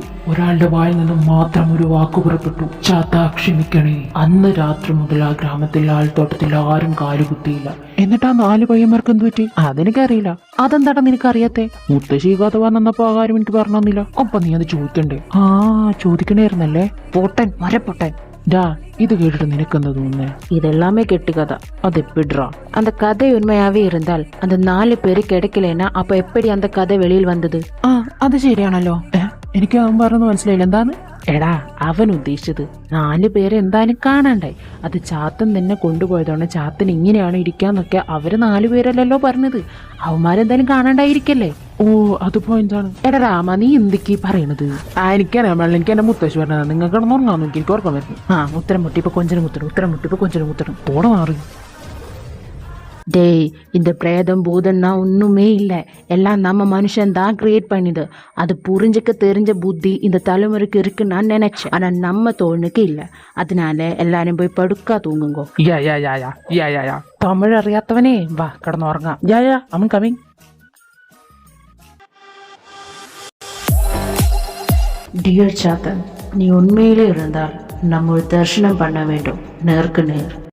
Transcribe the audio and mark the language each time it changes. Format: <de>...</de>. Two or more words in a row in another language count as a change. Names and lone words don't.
<ml>ഒരാളുടെ വായിൽ നിന്നും മാത്രം ഒരു വാക്കു പുറപ്പെട്ടു, ചാത്ത ക്ഷമിക്കണേ. അന്ന് രാത്രി മുതൽ ആ ഗ്രാമത്തിൽ ആൾത്തോട്ടത്തിൽ ആരും കാലുകുത്തിയില്ല. എന്നിട്ട് ആ 4 പയ്യന്മാർക്ക് എന്ത് പറ്റി? അതെനിക്കറിയില്ല. അതെന്താടാ നിനക്കറിയാത്തെ? മുത്തശ്ശി കഥ വന്നപ്പോ ആ കാര്യം എനിക്ക് പറഞ്ഞു തന്നില്ല. ഒപ്പം നീ അത് ചോദിക്കണ്ടേ? ചോദിക്കണായിരുന്നല്ലേ? പൊട്ടൻ, മരപ്പൊട്ടൻ.</ml> <ta>இது கேட்டுட்டு நினைக்கிறது உண்மை. இதெல்லாமே கெட்டு கதை. அது எப்படிரா? அந்த கதை உண்மையாவே இருந்தால் அந்த 4 பேரு கிடைக்கலன்னா அப்ப எப்படி அந்த கதை வெளியில் வந்தது?</ta> <ml>അത് ശരിയാണല്ലോ. എനിക്ക് അവൻ പറഞ്ഞു മനസ്സിലായില്ല. എന്താണ്? എടാ, അവൻ ഉദ്ദേശിച്ചത് 4 പേര് എന്തായാലും കാണാണ്ടായി. അത് ചാത്തൻ തന്നെ കൊണ്ടുപോയതാണ്. ചാത്തൻ ഇങ്ങനെയാണ് ഇരിക്കാന്നൊക്കെ അവര് 4 പേരല്ലല്ലോ പറഞ്ഞത്. അവന്മാരെന്തായാലും കാണാണ്ടായിരിക്കല്ലേ? ഓ, അത് പോയിന്റാണ്. എടാ രാമ, നീ എന്തൊക്കെ പറയണത്? എനിക്കറിയാൻ എനിക്ക് എന്റെ മുത്തശ്ശി പറഞ്ഞത്. നിങ്ങൾക്ക് ഉറങ്ങാൻ നോക്കി എനിക്ക് ഓർക്കാൻ വരുന്നു. ഉത്തരം മുട്ടിപ്പോ കൊഞ്ചനും മുത്തണം. പോടെ മാറി.</ml> <ta>டேய், இந்த பிரேதம் பூதம்னா ஒன்றுமே இல்லை. எல்லாம் நம்ம மனுஷன் தான் கிரியேட் பண்ணிது. அது புரிஞ்சுக்க தெரிஞ்ச புத்தி இந்த தலைமுறைக்கு இருக்குன்னு நான் நினைச்சேன். ஆனால் நம்ம தோணுக்கு இல்லை. அதனால எல்லாரும் போய் படுக்கா தூங்குங்கோ.</ta> <ml>തമിഴ് അറിയാത്തവനെ വാ കിടന്നുറങ്ങാം.</ml> <en>Yeah I'm coming.</en> <ta>டியர் சாத்தன், நீ உண்மையிலே இருந்தால் நம்ம ஒரு தரிசனம் பண்ண வேண்டும், நேருக்கு நேர்.</ta>